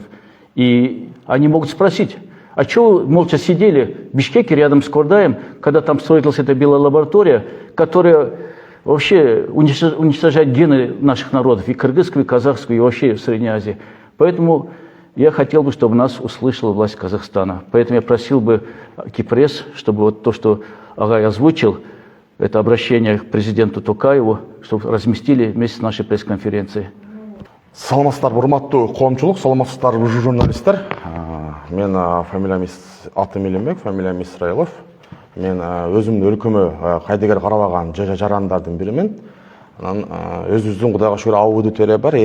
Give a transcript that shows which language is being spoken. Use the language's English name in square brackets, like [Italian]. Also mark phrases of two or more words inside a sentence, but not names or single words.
[Russian] И они могут спросить, а что вы молча сидели в Бишкеке рядом с Кордаем, когда там строилась эта биолаборатория, которая вообще уничтожает гены наших народов, и кыргызского, и казахского, и вообще в Средней Азии. Поэтому я хотел бы, чтобы нас услышала власть Казахстана. Поэтому я просил бы Кипресс, чтобы вот то, что Агай озвучил, это обращение к президенту Токаеву, чтобы разместили вместе с нашей пресс-конференцией. [Kyrgyz] Саламатсыздар, урматтуу коомчулук, саламатсыздар, журналисттер. Мен фамилиям атым Илимбек, фамилиям Исраилов. Мен өзүмдүн өлкөмө кайдыгер карабаган жарандардын биримен. Анан өзүбүздүн Кудайга шүгүр аудитория бар.